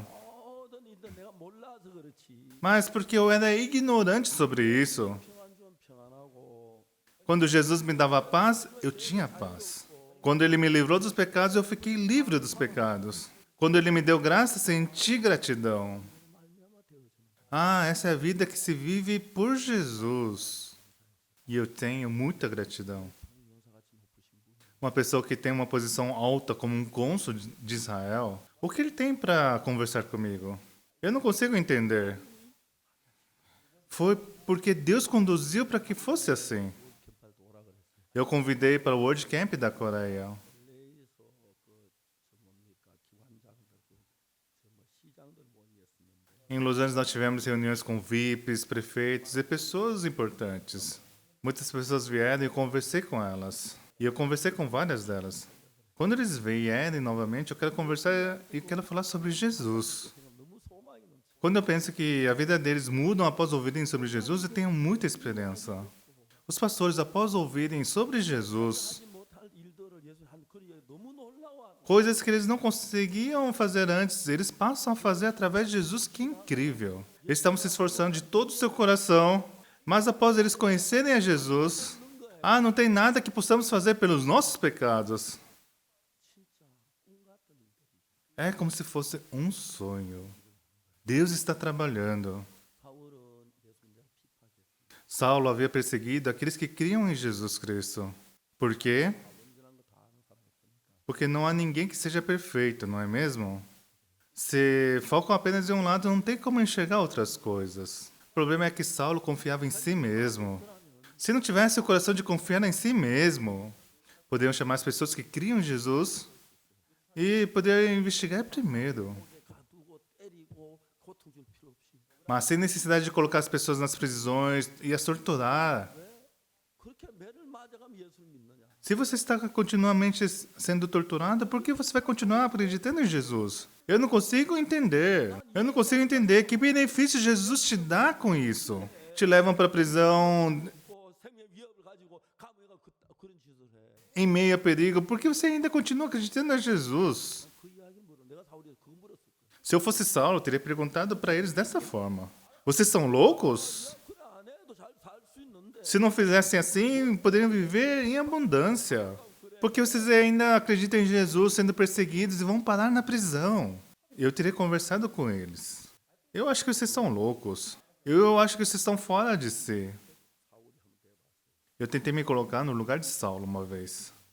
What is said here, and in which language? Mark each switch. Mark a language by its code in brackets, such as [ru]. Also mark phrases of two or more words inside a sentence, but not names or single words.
[ko] 모든 일들 내가 몰라서 그렇지 [pt] Mas porque eu era ignorante sobre isso. [ko] 평안 좀 평안하고 [pt] Quando Jesus me dava paz, eu tinha paz. Quando ele me livrou dos pecados, eu fiquei livre dos pecados. Quando ele me deu graça, senti gratidão. Essa é a vida que se vive por Jesus. E eu tenho muita gratidão. Uma pessoa que tem uma posição alta como um cônsul de Israel, o que ele tem para conversar comigo? Eu não consigo entender. Foi porque Deus conduziu para que fosse assim. [ko] 캠프도 오라 그랬어요. [pt] Eu convidei para o World Camp da Coreia. [ko] LA에서 뭡니까 기관장들 뭐 시장들 모임이었었는데 [pt] Em Los Angeles nós tivemos reuniões com VIPs, prefeitos e pessoas importantes. Muitas pessoas vieram e eu conversei com elas. E eu conversei com várias delas. Quando eles vierem novamente, eu quero conversar e quero falar sobre Jesus. [ko] 지금 너무 소망이 넘쳐. [pt] Quando eu penso que a vida deles muda após ouvirem sobre Jesus, eu tenho muita esperança. Os pastores, após ouvirem sobre Jesus, [ko] 하지 못할 일들을 예수 한 그리에 너무 놀라워. [pt] coisas que eles não conseguiam fazer antes, eles passam a fazer através de Jesus, que incrível. Eles estavam se esforçando de todo o seu coração, mas após eles conhecerem a Jesus, não tem nada que possamos fazer pelos nossos pecados. É como se fosse um sonho. Deus está trabalhando. [ko] 사울은 예수님을 핍박했어요. [pt] Saulo havia perseguido aqueles que criam em Jesus Cristo. Por quê? [ko] 온전한 거 다 아는 사람이었으니까. [pt] Porque não há ninguém que seja perfeito, não é mesmo? Se focam apenas em um lado, não tem como enxergar outras coisas. O problema é que Saulo confiava em si mesmo. Se não tivesse o coração de confiar em si mesmo, poderiam chamar as pessoas que criam em Jesus e poderiam investigar primeiro. [ko] 가두고 때리고 고통 줄 필요 없이 [pt] Mas sem necessidade de colocar as pessoas nas prisões e as torturar. [ko] 그렇게 매를 맞아가면 예수를 믿느냐? [pt] Se você está continuamente sendo torturado, por que você vai continuar acreditando em Jesus? Eu não consigo entender. Eu não consigo entender que benefício Jesus te dá com isso. Te levam para a prisão [ko] 뭐 생명 위협을 가지고 감옥에 가 그런 짓을 해. [pt] em meio a perigo. Por que você ainda continua acreditando em Jesus? [ko] 그 이야기 물어. 내가 사울이서 그거 물었을 거야. [pt] Se eu fosse Saulo, eu teria perguntado para eles dessa forma. Vocês são loucos? [ko] 그래 안 해도 잘 살 수 있는데 [pt] Se não fizessem assim, poderiam viver em abundância. Porque vocês ainda acreditam em Jesus sendo perseguidos e vão parar na prisão. Eu teria conversado com eles. Eu acho que vocês são loucos. Eu acho que vocês estão fora de si. Eu tentei me colocar no lugar de Saulo uma vez.